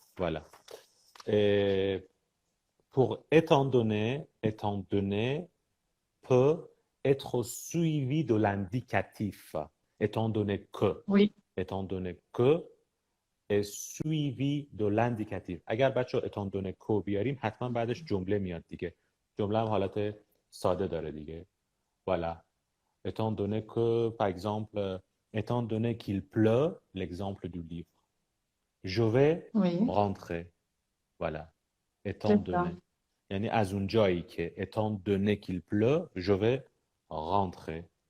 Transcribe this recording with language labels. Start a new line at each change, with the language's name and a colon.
French: Voilà. Et pour étant donné peut être suivi de l'indicatif. étant donné que Oui. étant donné que est suivi de l'indicatif.
Persian: اگر بچه étant donné که بیاریم حتما بعدش جمله میاد دیگه. جمله هم حالت ساده داره دیگه.
French: Voilà. Étant donné que, par exemple, étant donné qu'il pleut, l'exemple du livre, je vais Oui. rentrer. Voilà. Étant C'est ça. donné.
Persian: یعنی از اونجایی که
French: étant donné qu'il pleut, je vais rentrer.